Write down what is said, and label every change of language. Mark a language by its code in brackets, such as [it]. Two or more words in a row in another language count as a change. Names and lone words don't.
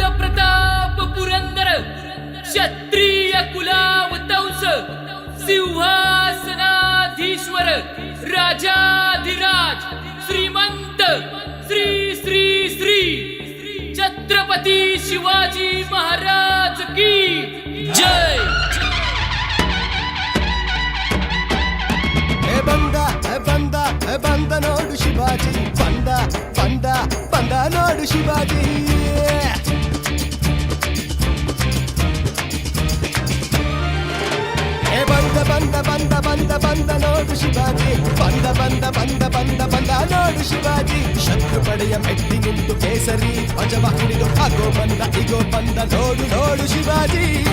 [hi] प्रताप पुरंदर क्षत्रिय कुलावतंस सिंहासनाधीश्वर राजाधिराज श्रीमंत श्री श्री श्री छत्रपति शिवाजी महाराज की जय। [kn] ಬಂದ ನೋಡು ಶಿವಾಜಿ ಬಂದ ಬಂದ ಬಂದ ನೋಡು ಶಿವಾಜಿ ಬಂದ ನೋಡು ಶಿವಾಜಿ ಬಂದ ನೋಡು ಶಿವಾಜಿ ಶತ್ರು ಪಡೆಯ ಮೆಟ್ಟಿ ನಿಂತು ಕೇಸರಿ ಧ್ವಜವ ಹಿಡಿದು ಆಗೋ ಬಂದ ನೋಡು ಶಿವಾಜಿ